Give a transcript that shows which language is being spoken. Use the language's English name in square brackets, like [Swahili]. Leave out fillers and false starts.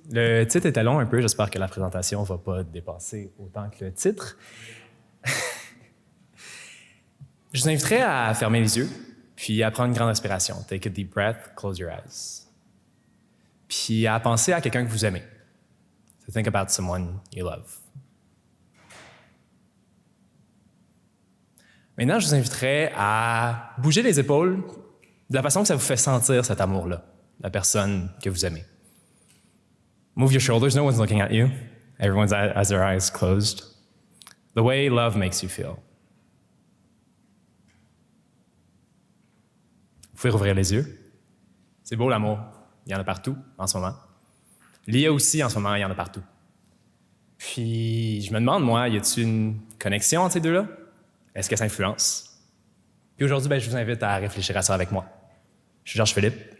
[French] Le titre était long un peu. J'espère que la présentation ne va pas dépasser autant que le titre. Je vous inviterai à fermer les yeux, puis à prendre une grande respiration. [English] Take a deep breath, close your eyes. [French] Puis à penser à quelqu'un que vous aimez. [English] So think about someone you love. [French] Maintenant, je vous inviterai à bouger les épaules de la façon que ça vous fait sentir cet amour-là, la personne que vous aimez. [English] Move your shoulders. No one's looking at you. Everyone has their eyes closed. The way love makes you feel. [French] Vous pouvez rouvrir les yeux. C'est beau l'amour. Il y en a partout en ce moment. L'IA aussi, en ce moment, il y en a partout. Puis, je me demande, moi, y a-t-il une connexion entre ces deux-là? Est-ce que ça influence? Puis aujourd'hui, je vous invite à réfléchir à ça avec moi. Je suis Georges Philippe.